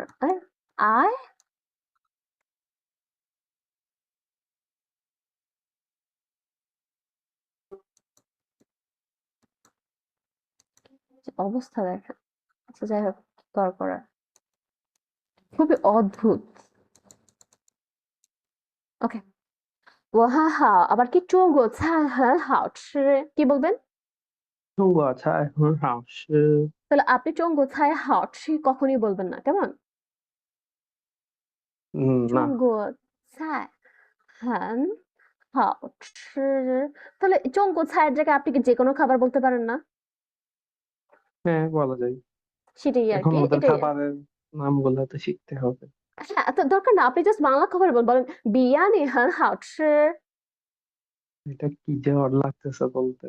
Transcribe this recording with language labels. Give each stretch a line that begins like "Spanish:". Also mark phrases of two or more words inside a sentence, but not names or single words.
Bangla: আই অবস্থা দেখেন। আচ্ছা যাই হোক, কি করার। খুবই অদ্ভুত। ওকে।
Chinese: 我还好
Bangla: আবার কি
Chinese: 中国菜很好吃
Bangla: কি বলবেন?
Chinese: 中国菜很好吃。
Bangla: তাহলে আপনি
Chinese: 中国菜好吃
Bangla: কখনই বলবেন না, কেমন? না।
Chinese: 中国菜很好吃
Bangla: তাহলে 中国菜এর জায়গায় আপনি কি যেকোনো খাবার বলতে পারেন না? হ্যাঁ, বলা যায়। সেটাই এখন আরকি, ওদের এটাই। খাবারের নামগুলো তো শিখতে হবে। হ্যাঁ, তো দরকার না। আপনি জাস্ট বাংলা খাবার বলেন, বিরিয়ানি
Chinese: 很好吃
Bangla: এটা কি যে অড লাগতেছে বলতে।